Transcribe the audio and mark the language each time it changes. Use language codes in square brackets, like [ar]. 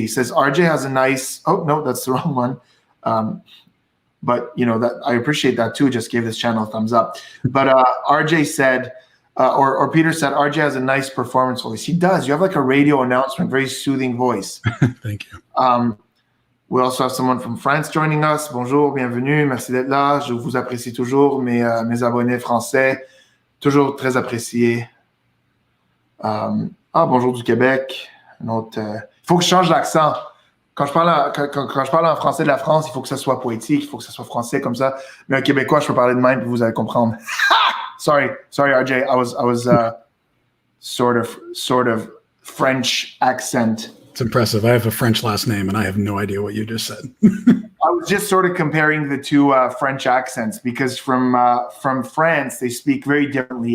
[en] He says RJ has a nice. Oh no, that's the wrong one. But that I appreciate that too. Just gave this channel a thumbs up. But RJ said, or Peter said, RJ has a nice performance voice. He does. You have like a radio announcement, very soothing voice. Thank you. We also have someone from France joining us. [fr] Bonjour, bienvenue, merci d'être là. Je vous apprécie toujours, mes abonnés français, toujours très appréciés. Bonjour du Québec. Il faut que je change l'accent. Quand je parle en français de la France, il faut que ça soit poétique, il faut que ça soit français comme ça. Mais un Québécois, je peux parler de même, puis vous allez comprendre. [en] Sorry, RJ. I was sort of French accent. It's impressive. I have a French last name, and I have no idea what you just said. I was just sort of comparing the two French accents because from France they speak very differently.